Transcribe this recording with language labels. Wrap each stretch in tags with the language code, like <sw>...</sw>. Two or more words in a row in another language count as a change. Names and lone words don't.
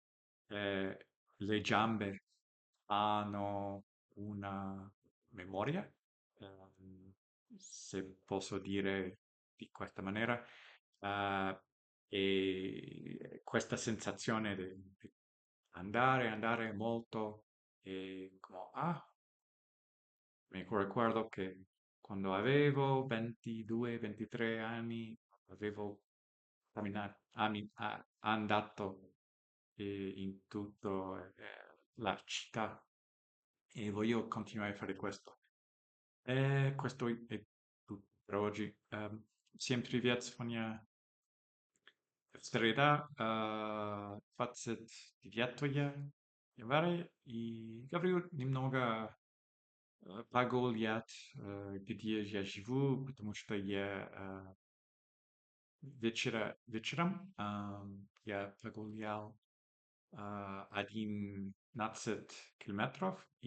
<it>le gambe hanno una memoria, ehm, se posso dire di questa maniera, eh, e questa sensazione di andare, andare molto e come, mi ricordo che quando avevo 22-23 anni avevo andato in tutto la città e voglio continuare a fare questo. E questo è tutto per oggi.</it> <ru>Всем привет, Соня. Среда, 29 января, и говорю немного погулять, где я живу, потому что я вечером я прогулял 11 километров,</ru>